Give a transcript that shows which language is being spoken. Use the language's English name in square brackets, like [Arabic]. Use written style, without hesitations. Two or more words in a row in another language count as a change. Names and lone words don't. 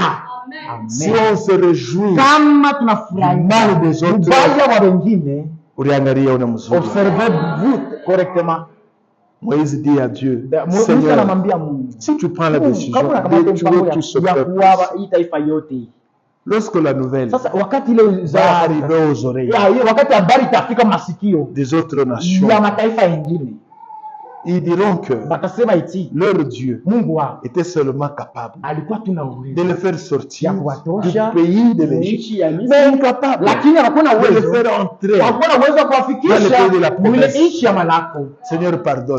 [French] Si on se réjouit du mal des autres, observez-vous correctement. Moïse dit à Dieu, Seigneur, si tu prends la décision de tuer tout ce peuple, Lorsque la nouvelle [Swahili] sasa wakati ile [French] va arriver aux oreilles [Swahili] wakati habari itafika masikio [French] des autres nations, [Swahili] ya mataifa yengine, [French] ils diront que leur Dieu était seulement capable de le faire sortir du pays de l'Égypte, mais incapable de le faire entrer dans le pays de la promesse. Seigneur, pardonne.